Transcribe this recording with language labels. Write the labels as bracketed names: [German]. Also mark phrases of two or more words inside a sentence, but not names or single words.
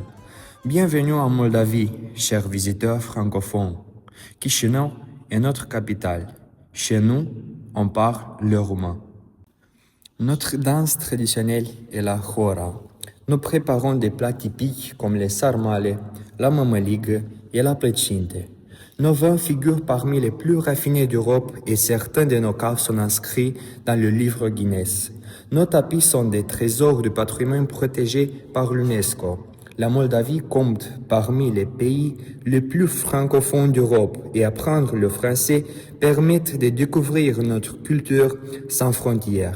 [French] Bienvenue en Moldavie, chers visiteurs francophones. Chisinau est notre capitale. Chez nous, on parle le roumain. Notre danse traditionnelle est la hora. Nous préparons des plats typiques comme les sarmale, la mămăligă et la plăcinte. Nos vins figurent parmi les plus raffinés d'Europe et certains de nos caves sont inscrits dans le livre Guinness. Nos tapis sont des trésors du patrimoine protégé par l'UNESCO. La Moldavie compte parmi les pays les plus francophones d'Europe et apprendre le français permet de découvrir notre culture sans frontières.